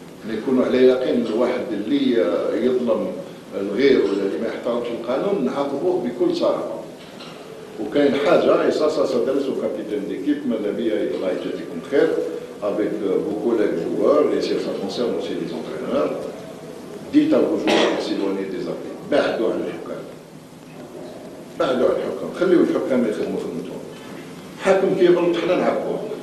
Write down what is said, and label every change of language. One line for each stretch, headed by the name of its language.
Arabic: نكونوا على يقين الواحد اللي يظلم الغير ولا اللي ما يحترمش القانون نعاقبوه بكل صراحه. وكاين حاجه
French: ايساسا سادرسو كابيتان ديكيب
Arabic: ماذا بيا الله يجازيكم خير
French: avec vos collègues joueurs et ça concerne aussi les entraîneurs. Dites à vos joueurs de s'éloigner des arbitres.
Arabic: بعدوا عن الحكام. بعدوا عن الحكام، خليوا الحكام يخدموا خدمتهم. حاكم كيغلط حنا نعاقبوه.